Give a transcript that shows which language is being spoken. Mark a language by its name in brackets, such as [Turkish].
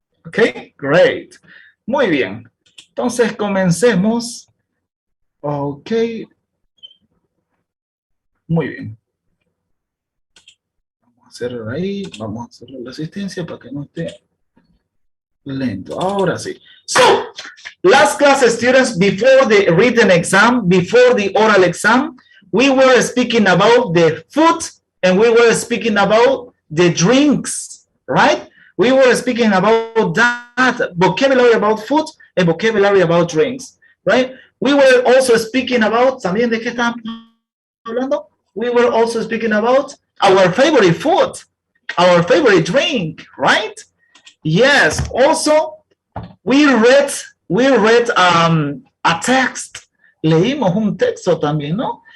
[English] Ok, great. [Spanish] Muy bien. Entonces, comencemos. Ok. Muy bien. Vamos a hacerlo ahí. Vamos a hacerle la asistencia para que no esté lento. Ahora sí. [English] So, last class, students, before the written exam, before the oral exam, we were speaking about the food and we were speaking about the drinks, right? We were speaking about that vocabulary about food and vocabulary about drinks, right? We were also speaking about, [Spanish] ¿también de qué estamos hablando? [English] We were also speaking about our favorite food, our favorite drink, right? Yes, also We read a text. [Spanish] Leímos un texto también, ¿no?